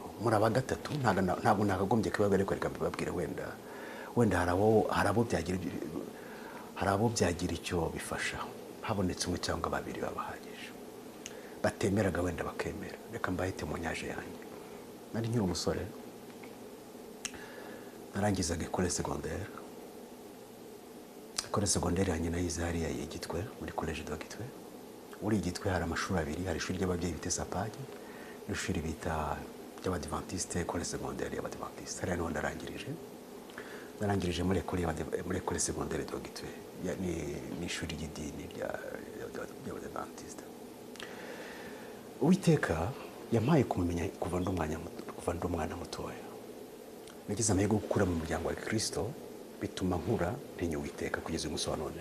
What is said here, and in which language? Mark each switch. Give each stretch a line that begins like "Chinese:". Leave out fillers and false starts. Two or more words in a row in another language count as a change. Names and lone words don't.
Kinyarwanda: Muri aba gatatu ntabwo nakagombye kubabwira, ariko reka mbabwire, wenda hari abo byagira icyo bifasha, habonetse umwe cyangwa babiri babahagije, batemeraga wenda bakemera. Reka mbahite mu nyaje yanjye. Nari nkiri umusore, narangizaga
French: école secondaire. École secondaire
Kinyarwanda: yanjye nayize hariya Gitwe, muri
French: collège de Gitwe.
Kinyarwanda: Uri Gitwe hari amashuri abiri, hari ishuri ry'ababyeyi bita Sapage, n'ishuri bita ry'Abadventiste,
French: école secondaire
Kinyarwanda: y'Abadventiste. Hariya niho narangirije muri
French: école secondaire de Gitwe.
Kinyarwanda: Ni ishuri ry'idini ry'Abadventiste. Uwiteka yampaye kumenya kuva ndi umwana mutoya. Nagize amahirwe yo gukura mu muryango wa Kristo, bituma nkura ntinya Uwiteka kugeza uyu munsi wa none.